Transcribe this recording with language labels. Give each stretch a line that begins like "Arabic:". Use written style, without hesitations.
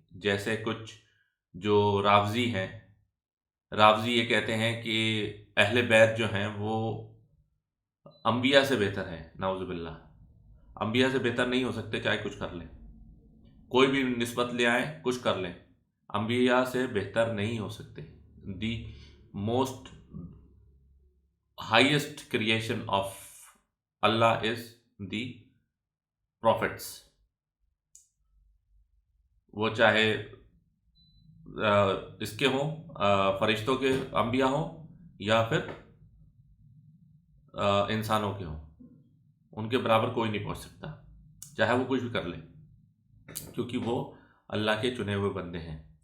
Urdu: جیسے کچھ جو رافضی ہیں، رافضی یہ کہتے ہیں کہ اہل بیت جو ہیں وہ انبیاء سے بہتر ہیں. نعوذ باللہ، انبیاء سے بہتر نہیں ہو سکتے، چاہے کچھ کر لیں، کوئی بھی نسبت لے آئیں، کچھ کر لیں، انبیاء سے بہتر نہیں ہو سکتے.
English: The most highest creation of اللہ is the prophets.
Urdu: وہ چاہے اس کے ہوں، فرشتوں کے انبیاء ہوں، یا پھر انسانوں کے ہوں، ان کے برابر کوئی نہیں پہنچ سکتا، چاہے وہ کچھ بھی کر لے، کیونکہ وہ اللہ کے چنے ہوئے بندے ہیں.